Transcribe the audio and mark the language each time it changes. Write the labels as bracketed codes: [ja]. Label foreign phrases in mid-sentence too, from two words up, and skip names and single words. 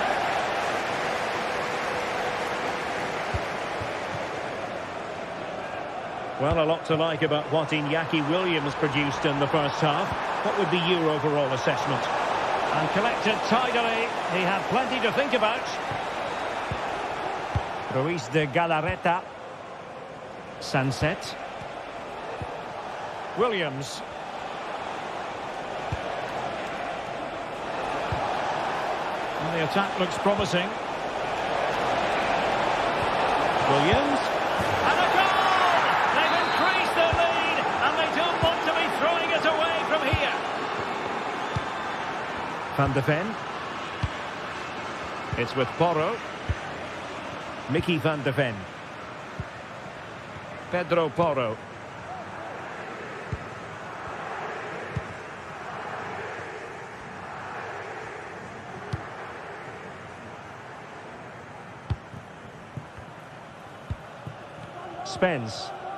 [en] Well, a lot to like about what Iñaki Williams produced in the first half. What would be your overall assessment? And collected tidily. He had plenty to think about. Ruiz de Galarreta. Sunset. Williams. And the attack looks promising. Williams. And a goal! They've increased their lead, and they don't want to be throwing it away from here. Van de Ven. It's with Porro. Mickey Van de Ven. Pedro Porro. Spence.